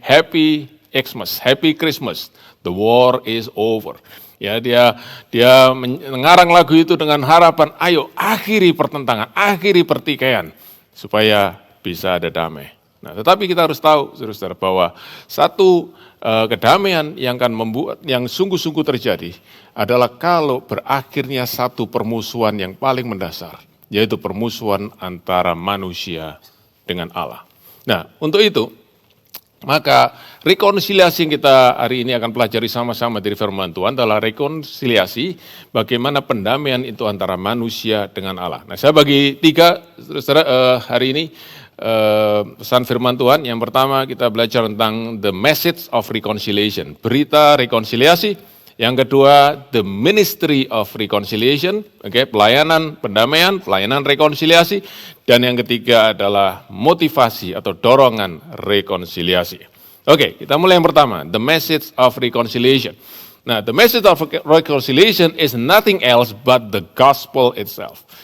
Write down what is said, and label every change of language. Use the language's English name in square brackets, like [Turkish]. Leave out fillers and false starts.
[English] Happy Xmas, Happy Christmas, the war is over. [Indonesian] Ya, dia mengarang lagu itu dengan harapan, ayo akhiri pertentangan, akhiri pertikaian, supaya bisa ada damai. Nah, tetapi kita harus tahu, saudara-saudara, bahwa satu kedamaian yang akan membuat, yang sungguh-sungguh terjadi, adalah kalau berakhirnya satu permusuhan yang paling mendasar, yaitu permusuhan antara manusia dengan Allah. Nah, untuk itu, maka rekonsiliasi yang kita hari ini akan pelajari sama-sama dari firman Tuhan adalah rekonsiliasi, bagaimana pendamaian itu antara manusia dengan Allah. Nah, saya bagi tiga, saudara, hari ini pesan firman Tuhan. Yang pertama kita belajar tentang [English] the message of reconciliation, [Indonesian] berita rekonsiliasi. Yang kedua, [English] the ministry of reconciliation, okay, [Indonesian] pelayanan pendamaian, pelayanan rekonsiliasi. Dan yang ketiga adalah motivasi atau dorongan rekonsiliasi. Oke, kita mulai yang pertama, [English] the message of reconciliation. Nah, the message of reconciliation is nothing else but the gospel itself.